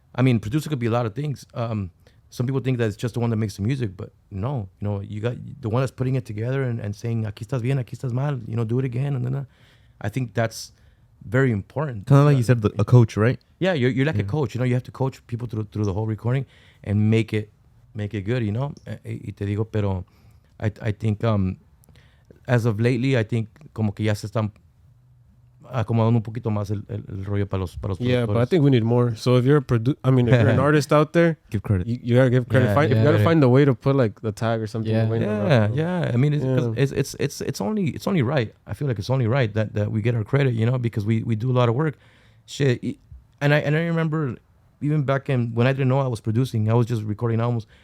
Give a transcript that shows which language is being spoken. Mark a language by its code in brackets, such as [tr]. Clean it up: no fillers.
[en] I mean, producer could be a lot of things. Some people think that it's just the one that makes the music, but no, you know, you got the one that's putting it together and saying, aquí estás bien, aquí estás mal, you know, do it again. And then I think that's very important. Kind of like you said, a coach, right? Yeah, you're like a coach, you know, you have to coach people through the whole recording and make it good, you know. [es] Y te digo, pero I think as of lately, I think como que ya se están acomodando un poquito más el rollo para los [en] Yeah, but I [es] productores. [en] think we need more. So if you're if you're an artist out there, Give credit. you gotta give credit. Yeah, You gotta yeah. find a way to put like the tag or something. Yeah. Yeah. I mean, Yeah. it's only right. I feel like it's only right that we get our credit, you know, because we do a lot of work. Shit, and I remember even back in when I didn't know I was producing, I was just recording albums.